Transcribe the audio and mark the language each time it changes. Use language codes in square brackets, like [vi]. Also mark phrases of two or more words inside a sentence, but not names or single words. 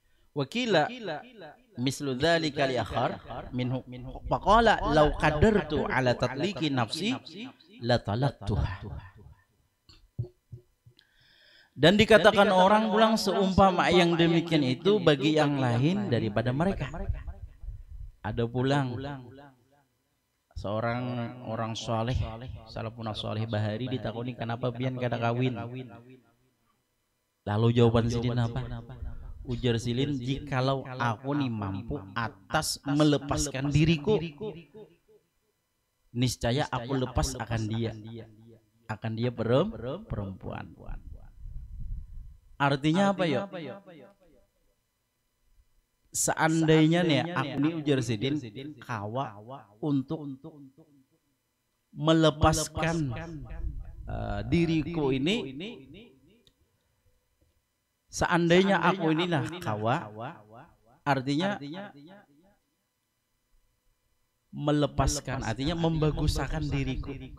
[ar] وقيل مثل ذلك لآخر منهم فقال لو قدرت على تطليق نفسي لطلقتها. [id] Dan dikatakan orang pulang seumpama yang demikian itu bagi yang lain daripada mereka. [bjn] Ada pulang seorang orang soleh, salafun soleh Bahari ditakoni kenapa pian kada kawin. Lalu jawaban sidin apa? Ujar silin, [id] jikalau aku nih mampu atas melepaskan diriku, niscaya aku lepas akan dia perempuan. Artinya apa ya? [bjn] Seandainya nih aku nih ujar sidin kawa untuk melepaskan diriku ini. Seandainya aku ini nah kawa, artinya melepaskan, artinya membaguskan diriku.